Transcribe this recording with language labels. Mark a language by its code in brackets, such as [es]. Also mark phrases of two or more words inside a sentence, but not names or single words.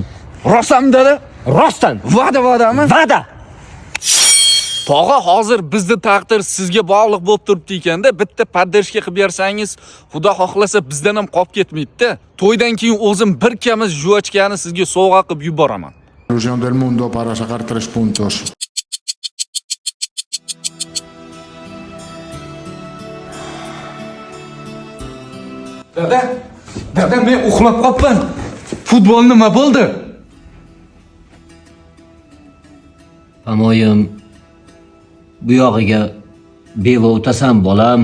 [uz] Rostmi dada? Rostdan. Va'dami? Va'da. Tog'a, hozir bizning taqdir sizga bog'liq bo'lib turibdi ekanda, bitta poddershka qilib bersangiz, Xudo xohlasa bizdan ham qolib ketmaydi-da. To'ydan keyin o'zim bir kamiz juvachkani sizga sovg'a qilib yuboraman. [es] Solución del mundo para sacar 3 puntos. [uz] Dada, men uxlab qolibman. Futbol nima bo'ldi? Amoyim, bu yog'iga beva o'tasan bolam.